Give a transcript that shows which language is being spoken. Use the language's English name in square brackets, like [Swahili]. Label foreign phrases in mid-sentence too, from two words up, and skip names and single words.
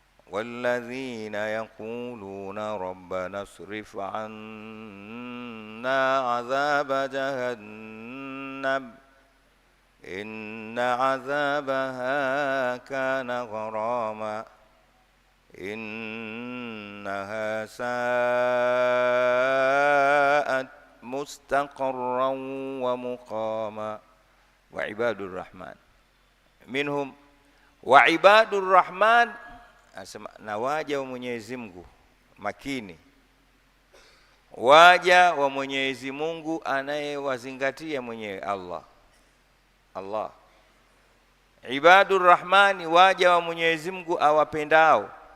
[Arabic] والذين يقولون ربنا اصرف عنا عذاب جهنم إن عذابها كان غراما إنها ساءت مستقرا ومقاما وعباد الرحمن منهم وعباد الرحمن [Swahili] asema na waja wa Mwenyezi Mungu makini, waja wa Mwenyezi Mungu anayewazingatia mwenyewe Allah. [Arabic] عباد الرحمن, [Swahili] waja wa Mwenyezi Mungu awapendao.